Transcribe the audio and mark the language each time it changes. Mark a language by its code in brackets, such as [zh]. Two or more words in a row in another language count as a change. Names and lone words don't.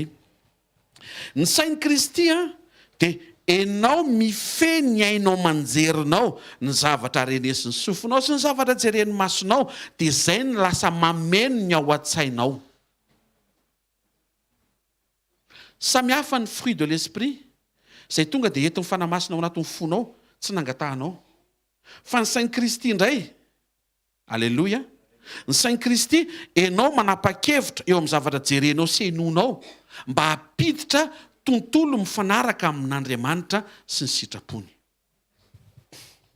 [mg] Ny sain'i Kristy dia enao mifehy ny ainao manjerinao ny zavatra renesin'ny sofinao sy ny zavatra jeren'ny masonao dia izay ny lasa mameno ny ao an-tsainao. Samihafa ny [fr] fruit de l'esprit [mg] izay tonga dia entin'ny fanamasina ao anatin'ny fonao tsy nangatahanao. Fa ny sain'i Kristy indray, alleloia, ny sain'i Kristy enao manapa-kevitra eo amin'ny zavatra jerenao sy henonao mba hampiditra tontolo mifanaraka amin'Andriamanitra sy ny sitrapony.